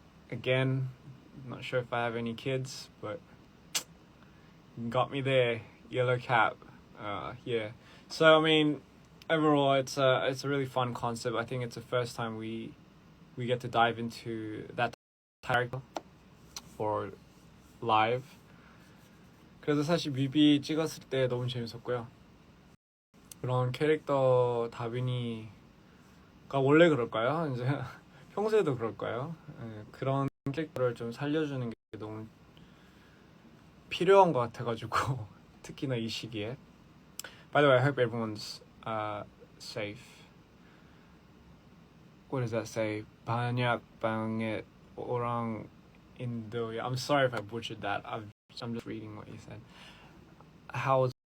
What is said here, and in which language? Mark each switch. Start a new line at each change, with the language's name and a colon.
English: Again, I'm not sure if I have any kids, but got me there. Yellow Cap. Yeah. So I mean, overall, it's a really fun concept. I think it's the first time we get to dive into that character for live.
Korean: 그래서 사실 뮤비 찍었을 때 너무 재밌었고요. 그런 캐릭터 다빈이가 원래 그럴까요? 이제 평소에도 그럴까요? 그런 캐릭터를 좀 살려주는 게 너무 필요한 것 같아가지고 특히나 이 시기에.
English: By the way, I hope everyone's safe. What does that say?
Indonesian: 반약 방에 orang Indo.
English: I'm sorry if I butchered that. I'm just reading what you said. How?